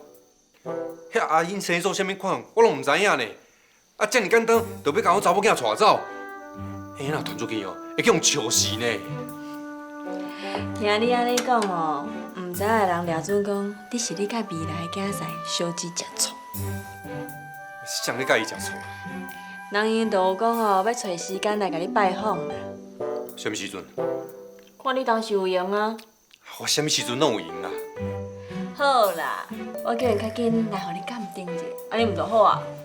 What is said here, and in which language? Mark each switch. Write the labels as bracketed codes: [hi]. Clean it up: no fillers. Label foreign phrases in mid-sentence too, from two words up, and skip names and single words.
[nan] 遐阿欣生做啥物款，我拢毋知影呢。啊，遮尔简单，就要甲我查某囝带走，若传出去哦，会叫人笑死呢。听你安尼讲哦，毋知的人掠准讲，你是你甲未来的囝婿小姊食醋。谁咧介意食醋？人因都有讲哦，要找时间来甲你拜访啦。什么时阵？看你当时有闲啊。我什么时阵拢有闲啦？好啦，我叫因较紧来互你鉴定者，安尼毋就好啊？